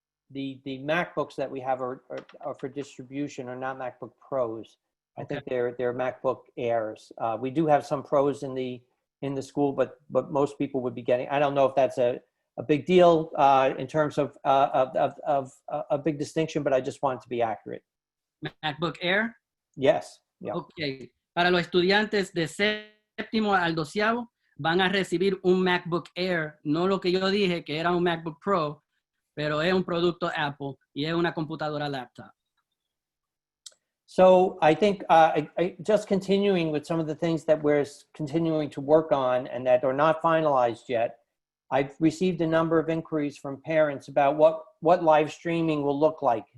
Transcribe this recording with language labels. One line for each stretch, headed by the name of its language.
English: The MacBooks that we have are for distribution, are not MacBook Pros. I think they're MacBook Airs. We do have some Pros in the school, but most people would be getting. I don't know if that's a big deal in terms of a big distinction, but I just want to be accurate. MacBook Air. Yes. Yeah. Okay.
Spanish: Para los estudiantes de séptimo al 12º van a recibir un MacBook Air, no lo que yo dije que era un MacBook Pro, pero es un producto Apple y es una computadora laptop.
English: So I think just continuing with some of the things that we're continuing to work on and that are not finalized yet, I've received a number of inquiries from parents about what live streaming will look like.